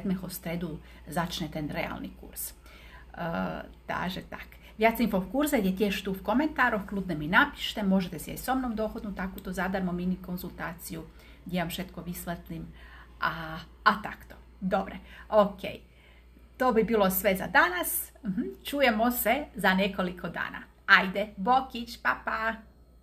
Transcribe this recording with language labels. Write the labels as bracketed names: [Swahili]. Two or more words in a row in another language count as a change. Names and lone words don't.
[Slovak] stredu začne ten reálny kurz. Takže tak. Viac info v kurze je tiež tu v komentároch, kľudne mi napíšte, môžete si aj so mnou dohodnúť takúto zadarmo mini konzultáciu, kde vám všetko vysvetlím a takto. [Croatian] Dobre, OK. To by bilo sve za danas. Čujemo se za nekoliko dana. Ajde, Bokić, pa pa!